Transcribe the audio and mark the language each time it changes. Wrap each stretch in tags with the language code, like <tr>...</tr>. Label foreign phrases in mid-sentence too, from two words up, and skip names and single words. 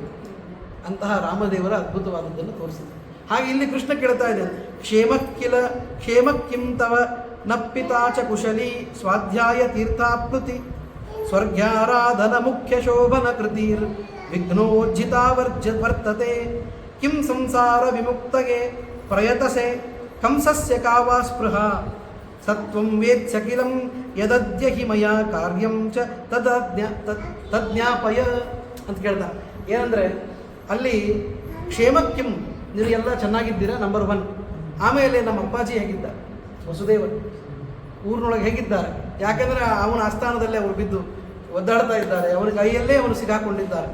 <kn>ಅಂತಹ ರಾಮದೇವರ ಅದ್ಭುತವಾದದ್ದನ್ನು ತೋರಿಸಿದೆ. ಹಾಗೆ ಇಲ್ಲಿ ಕೃಷ್ಣ ಕೇಳ್ತಾ ಇದ್ದಾನೆ,</kn> <sa>ಕ್ಷೇಮಕ್ಕಿಂ ತವ ನಪ್ಪಿತಾ ಚ ಕುಶಲಿ ಸ್ವಾಧ್ಯಾಯ ತೀರ್ಥಾಪ್ಲುತಿ ಸ್ವರ್ಗ್ಯಾರಾಧನ ಮುಖ್ಯ ಶೋಭನ ಕೃತಿರ್ ವಿಘ್ನೋಜ್ಜಿತಾ ವರ್ತತೆ ಕಿಂ ಸಂಸಾರ ವಿಮುಕ್ತಗೆ ಪ್ರಯತಸೆ ಕಂಸಸ್ಯ ಕಾವಾ ಸ್ಪೃಹ ಸತ್ವಂ ವೇತ್ಸಕಿಲಂ ಯದದ್ಯ ಹಿ ಮಯಾ ಕಾರ್ಯಂ ಚ ತಜ್ಞಾಪಯ</sa> <kn>ಅಂತ ಕೇಳ್ದ. ಏನಂದರೆ ಅಲ್ಲಿ ಕ್ಷೇಮಕ್ಕಿಂ, ನಿನಗೆಲ್ಲ ಚೆನ್ನಾಗಿದ್ದೀರಾ ನಂಬರ್ 1. ಆಮೇಲೆ ನಮ್ಮ ಅಪ್ಪಾಜಿ ಹೇಗಿದ್ದ, ವಸುದೇವ ಊರಿನೊಳಗೆ ಹೇಗಿದ್ದಾರೆ, ಯಾಕೆಂದರೆ ಅವನ ಆಸ್ಥಾನದಲ್ಲೇ ಅವರು ಬಿದ್ದು ಒದ್ದಾಡ್ತಾ ಇದ್ದಾರೆ, ಅವನ ಕೈಯಲ್ಲೇ ಅವನು ಸಿಗಾಕೊಂಡಿದ್ದಾರೆ.</kn>